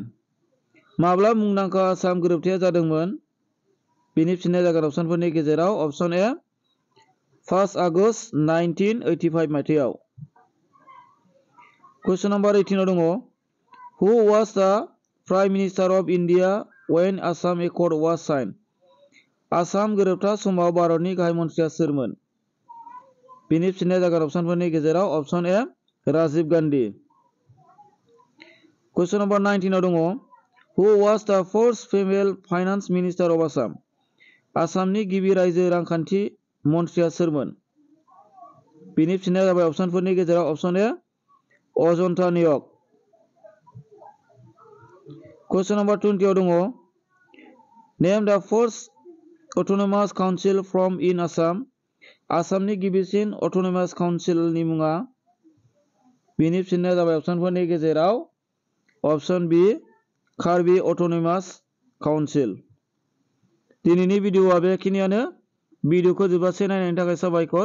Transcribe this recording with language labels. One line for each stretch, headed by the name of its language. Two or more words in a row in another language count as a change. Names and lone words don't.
Bodo: माब्ला मुंदांखा आसाम गोरोबथाया जादोंमोन? बिनि फिननाया जागोन अपसनफोरनि गेजेराव अपसन ए 1 आगस्ट 1985 मायथाइयाव।
English: Question number 18 दङ Who was the Prime Minister of India when Assam Accord was signed?
Bodo: आसाम गोरोबथा समाव भारतनि गाहाय मन्थ्रिया सोरमोन? बिनि फिननाया जागोन अपसनफोरनि गेजेराव अपसन ए राजीव गान्धी।
English: Question number 19 दङ Who was the first female finance minister of Assam?
Bodo: आसामनि गिबि रायजो रांखान्थि मन्थ्रिया सोरमोन? बिनि फिननाया जाबाय अपसनफोरनि गेजेराव अपसन ए अजन्ता नेउग।
English: Question number 20 दङ Name the first autonomous council from in Assam.
Bodo: आसामनि गिबिसिन
English: autonomous council
Bodo: मुङा? बिनि फिननाया जाबाय अपसनफोरनि गेजेराव अपसन बी कार्बि अट'नमास काउन्सिल। दिनैनि भिडिअआ बेखिनियानो। भिडिअखौ जोबजासे नायनायनि थाखाय साबायखर।